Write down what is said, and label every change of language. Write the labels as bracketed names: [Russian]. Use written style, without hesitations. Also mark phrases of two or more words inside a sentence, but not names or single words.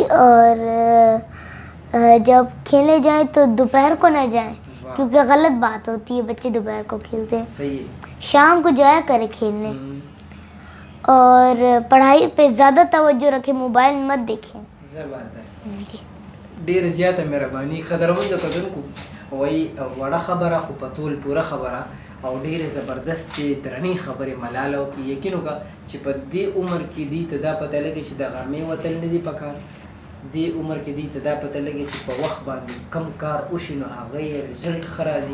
[Urdu] اور جب کھیلے جائیں تو دوپہر کو نہ جائیں, वाह। کیونکہ غلط بات ہوتی ہے، بچے دوپہر کو کھیلتے ہیں. सही है। شام کو جایا کریں کھیلنے. हम्म, اور پڑھائی پہ زیادہ توجہ رکھیں، موبائل مت دیکھیں. जबरदस्त। जी। [Pashto] ډیر زیاته مهرباني قدرمن کتونکو وای وړه خبره خو په ټول پوره خبره او ډیر زبردست درنې خبره ملاله او یقین وکړه چې په دې عمر کې دې ته دا پته لګي چې د غرمې وتل نه دي پکار. دې عمر کې دې ته دا پته لګي چې په وخت باندې کم کار وشي نو هغه یې رزلټ ښه راځي.